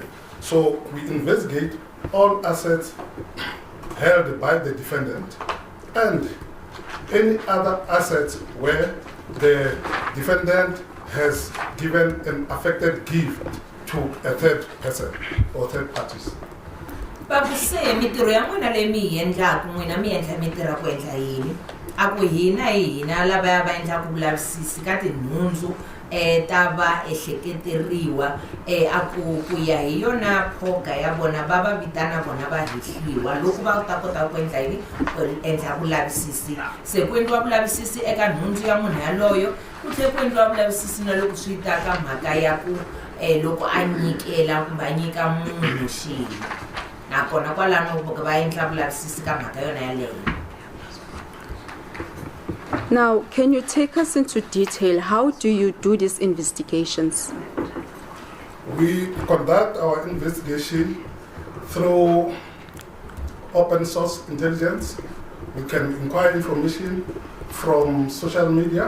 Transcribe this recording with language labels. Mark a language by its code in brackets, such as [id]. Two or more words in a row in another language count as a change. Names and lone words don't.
[en] So we investigate all assets held by the defendant and any other assets where the defendant has given an affected gift to a third person or third parties. [ts] Babu se mitiro ya n'wina leyi mi yi endlaku n'wina mi endla mi tirha ku endla yini a ku hina lavaya va endlaku vulavisisi ka tinhundzu ta va ehleketeriwa a ku ya hi yona phoga ya vona va va vitana vona va hehliwa loko va ta kota ku endla yini ku endla vulavisisi se ku endliwa vulavisisi eka nhundzu ya munhu yaloyo ku tlhela ku endliwa vulavisisi na loko swi ta ka mhaka ya ku loko a nyikela kumbe a nyika munhu xilo nakona kwalano va endla vulavisisi ka mhaka yona yaleyo. [en] Now, can you take us into detail? How do you do these investigations? We conduct our investigation through open source intelligence. We can inquire information from social media.